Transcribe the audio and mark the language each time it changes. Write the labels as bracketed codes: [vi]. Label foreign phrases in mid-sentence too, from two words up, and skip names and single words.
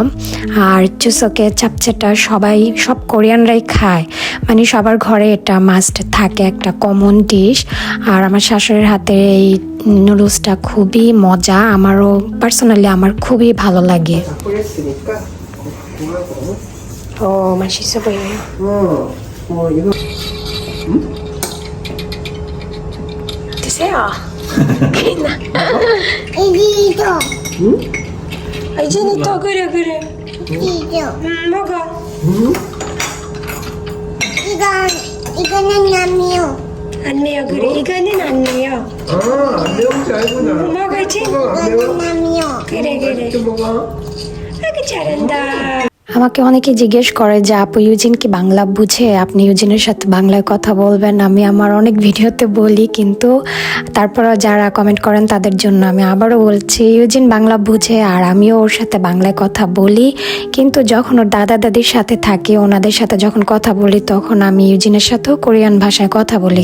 [bn] আর চুসোকে চাপচেটা সব কোরিয়ানরাই খায়, মানে সবার ঘরে এটা মাস্ট থাকে, একটা [en] common dish. [bn] আর আমার শাশুড়ির হাতের এই নুডলসটা খুবই মজা, আমারও পার্সোনালি আমার খুবই ভালো লাগে। [ko] ও 맛있어 보여요. 이거 드세요. 이리도 이제는 또 그래. 이리도 먹어. 이거는 남이요. 안 매요. 그래. 이거는 안 매요. 안 매운 줄 알구나. 먹을지? 안 매워? 이거는 남이요. 그래. 좀 먹어. 아이고 잘한다. [bn] আমাকে অনেকে জিজ্ঞেস করে যে আপু ইউজিন কি বাংলা বুঝে, আপনি ইউজিনের সাথে বাংলায় কথা বলবেন। আমি আমার অনেক ভিডিওতে বলি, কিন্তু তারপরও যারা কমেন্ট করেন তাদের জন্য আমি আবারও বলছি, ইউজিন বাংলা বুঝে আর আমিও ওর সাথে বাংলায় কথা বলি। কিন্তু যখন ওর দাদা দাদির সাথে থাকি, ওনাদের সাথে যখন কথা বলি, তখন আমি ইউজিনের সাথেও কোরিয়ান ভাষায় কথা বলি।